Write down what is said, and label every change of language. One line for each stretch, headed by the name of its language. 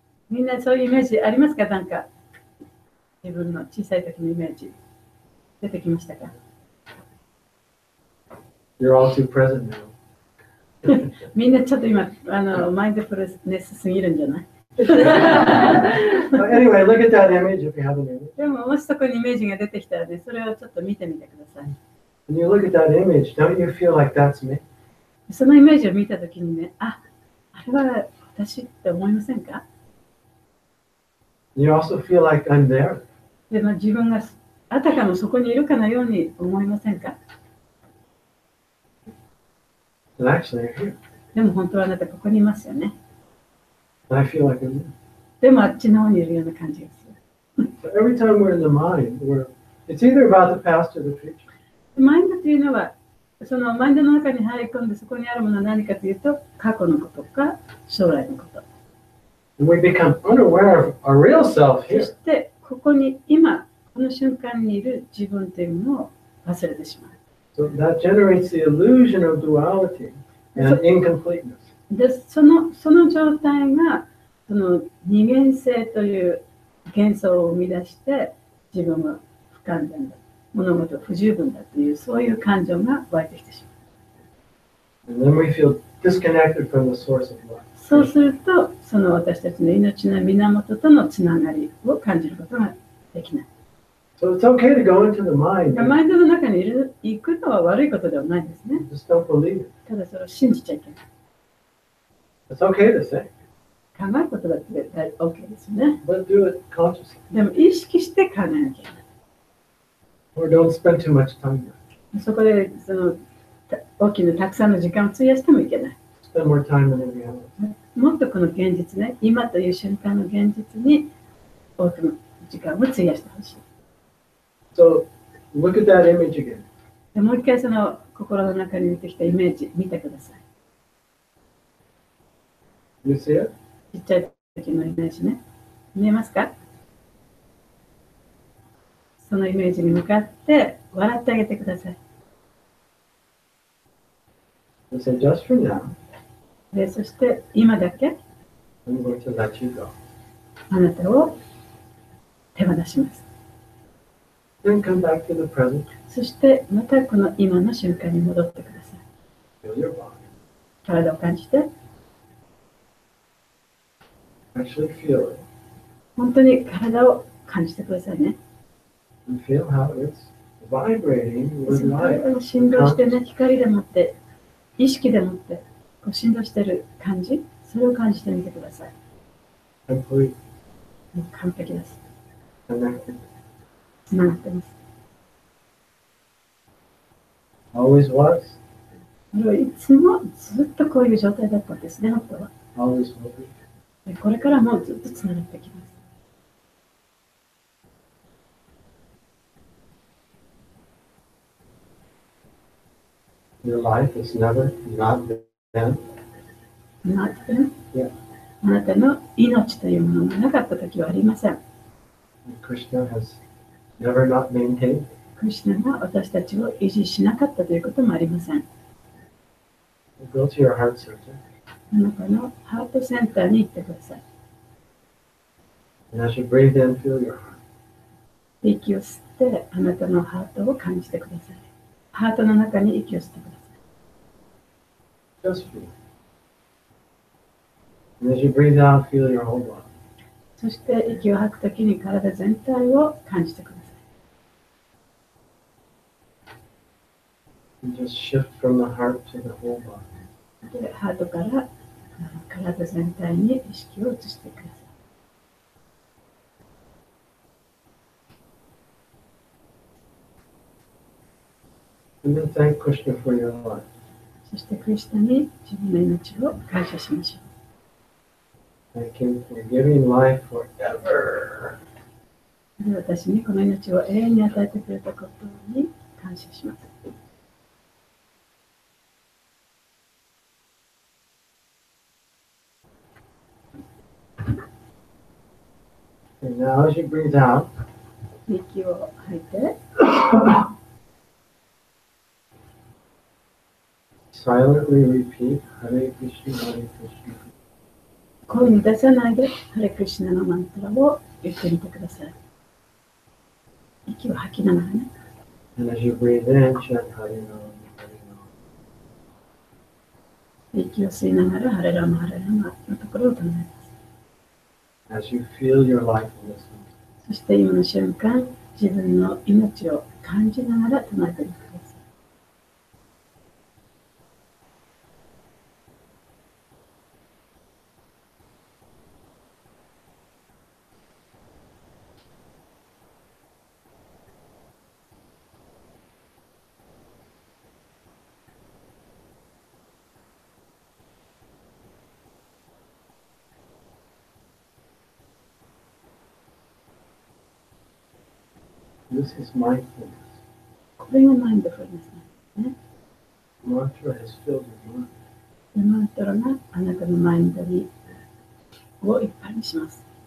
Japanese: みんなそういうイメージありますか？なんか自分の小さい時のイメージ出てきましたか？
English: You're all too present now.
Japanese: みんなちょっと今マインドフルネスすぎるんじゃない？
English: Anyway, look at that image if you have an image.
Japanese: でももしそこにイメージが出てきたらね、それをちょっと見てみてください。
English: When you look at that image, don't you feel like that's me?
Japanese: そのイメージを見たときにね、あれは私って思いませんか？
English: You also feel like I'm there.
Japanese: でも自分があたかもそこにいるかのように思いませんか？
English: And actually, you're here.
Japanese: でも本当はあなたここにいますよね。
English: And I feel like I'm there.
Japanese: でもあっちの方にいるような感じがする。
English: So every time we're in the mind, it's either about the past or the future.
Japanese: マインドというのは、そのマインドの中に入り込んでそこにあるものは何かというと、過去のことか将来のこと。
English: And we become unaware of our real self
Japanese: そ
English: here.
Japanese: してここに今この瞬間にいる自分というものを忘れてしまう。
English: So that generates the illusion of duality and incompleteness.
Japanese: でその状態がその二元性という幻想を生み出して自分は不完全だ、物事不十分だというそういう感情が湧いてきてしまう。
English: And then we feel disconnected from the source of life.
Japanese: そうするとその私たちの命の源とのつながりを感じることができない。
English: So it's okay to go into the mind.
Japanese: マインドの中に行くのは悪いことではないんですね。
English: Just don't believe it.
Japanese: ただそれを信じちゃいけない。
English: It's okay to say,
Japanese: 考えることだって OK ですよね。
English: but do it consciously.
Japanese: でも意識して考えなきゃいけない。
English: Or don't spend too much time there.
Japanese: そこでその大きなたくさんの時間を費やしてもいけない。
English: Spend more time in the reality.
Japanese: もっとこの現実ね、今という瞬間の現実に多くの時間を費やしてほしい。
English: So look at that image again.
Japanese: でもう一回その心の中に出てきたイメージ見てください。
English: You see it?
Japanese: ちっちゃい時のイメージね。見えますか？そのイメージに向かって笑ってあげてください。
English: You say, just for now,
Japanese: で、そして今だけ
English: I'm going to let you go.
Japanese: あなたを手放します。
English: Then come back to the present.
Japanese: そしてまたこの今の瞬間に戻ってください。
English: Feel your body.
Japanese: 体を感じて、
English: Actually feel it.
Japanese: 本当に体を感じてくださいね。
English: And feel how it's vibrating
Japanese: そ
English: with
Japanese: の体
English: life.
Japanese: が振動してね、光でもって、意識でもってこう振動してる感じ、それを感じてみてください。
English: Complete.
Japanese: もう完璧です。
English: Connected.
Japanese: つながってます。
English: Always was.
Japanese: これはいつもずっとこういう状態だったんですね、本当は。
English: Always will be.
Japanese: でこれからもずっとつながってきます。
English: Your life is never not been.
Japanese: なってね、
English: Yeah.
Japanese: あなたの命というものがなかった時はありません。
English: And Krishna has never not maintained.
Japanese: クリシュナが私たちを維持しなかったということもありません。
English: Go to your heart center.
Japanese: あなたのハートセンターに行ってください。
English: And as you breathe in, feel your heart.
Japanese: 息を吸ってあなたのハートを感じてください。ハートの中に息を吸ってください。
English: Just feel. And as you breathe out, feel your whole body.
Japanese: そして息を吐くときに体全体を感じてください。
English: And just shift from the heart to the whole body.
Japanese: でハートから体全体に意識を移してください。
English: And then thank Krishna for your life.
Japanese: そしてクリシュナに自分の命を感謝しましょ
English: Thank Him for giving life forever.
Japanese: う。で私にこの命を永遠に与えてくれたことに感謝します。
English: And now as you breathe out,
Japanese: 息を吐いて、
English: silently repeat Hare Krishna, Hare Krishna.
Japanese: 声に出さないでハレクリシュナのマントラを言ってみてください。息を吐きながらね。
English: And as you breathe in, chant Hare Ram, Hare Ram.
Japanese: 息を吸いながらハレラマハレラマのところを唱えます。
English: As you feel your life in this moment.
Japanese: そして今の瞬間、自分の命を感じながら唱えてみてください。
English: This is mindfulness.
Japanese: これがマインドフルネスなんですね。
English: Mantra has filled your mind.
Japanese: マントラがあなたのマインドをいっぱいにします。